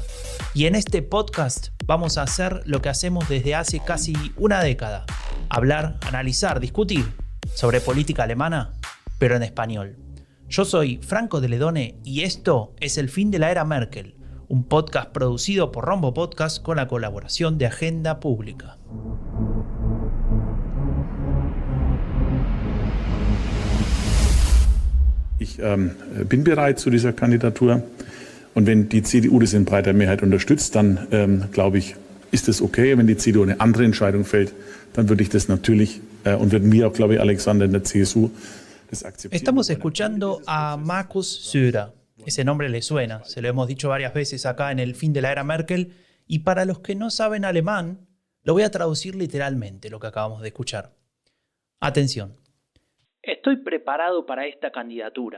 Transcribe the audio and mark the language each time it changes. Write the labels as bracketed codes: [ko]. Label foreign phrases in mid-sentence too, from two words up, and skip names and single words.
[es] Y en este podcast vamos a hacer lo que hacemos desde hace casi una década: hablar, analizar, discutir sobre política alemana, pero en español. Yo soy Franco de Ledone y esto es El fin de la era Merkel, un podcast producido por Rombo Podcast con la colaboración de Agenda Pública. [de] Ich bin bereit zu dieser Kandidatur. Und wenn die CDU das in breiter Mehrheit unterstützt, dann glaube ich, ist es okay. Wenn die CDU eine andere Entscheidung fällt, dann würde ich das natürlich und würden wir auch, glaube ich, Alexander in der CSU das akzeptieren. [es] Estamos escuchando a Markus Söder. Ese nombre le suena, se lo hemos dicho varias veces acá en El fin de la era Merkel. Y para los que no saben alemán, lo voy a traducir literalmente lo que acabamos de escuchar. Atención. Estoy preparado para esta candidatura.